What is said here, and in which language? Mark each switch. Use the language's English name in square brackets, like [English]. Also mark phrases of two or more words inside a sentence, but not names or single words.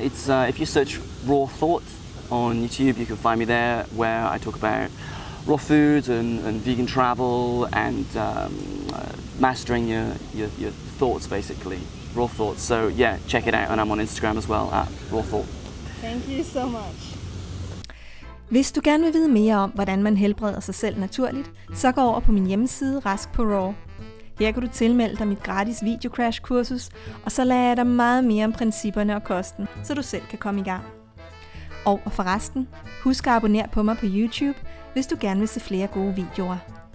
[English] It's if you search Raw Thought on YouTube, you can find me there, where I talk about raw foods and vegan travel and mastering your thoughts, basically. Raw Thoughts. So yeah, check it out, and I'm on Instagram as well at Raw Thought. Thank you so much. [Danish] Hvis du gerne vil vide mere om, hvordan man helbreder sig selv naturligt, så gå over på min hjemmeside Rask på Raw. Her kan du tilmelde dig mit gratis videocrash-kursus, og så lærer jeg dig meget mere om principperne og kosten, så du selv kan komme i gang. Og forresten, husk at abonnere på mig på YouTube, hvis du gerne vil se flere gode videoer.